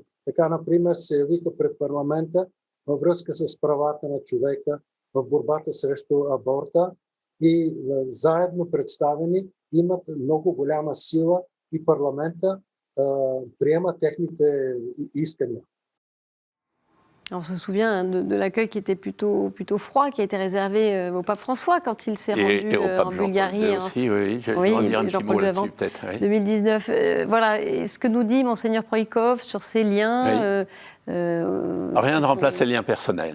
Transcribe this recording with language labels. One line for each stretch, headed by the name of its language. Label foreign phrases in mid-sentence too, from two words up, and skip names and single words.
Bulgarian: Така, например, се явиха пред парламента във връзка с правата на човека, в борбата срещу аборта и заедно представени имат много голяма сила и парламента приема техните искания.
French: On se souvient de l'accueil qui était plutôt froid, qui a été réservé au pape François quand il s'est rendu en Bulgarie. Aussi, oui, je vais en dire un petit mot là-dessus, peut-être. Oui. 2019. Voilà, et ce que nous dit Monseigneur Proikov sur ces liens... Rien ne remplace les liens personnels.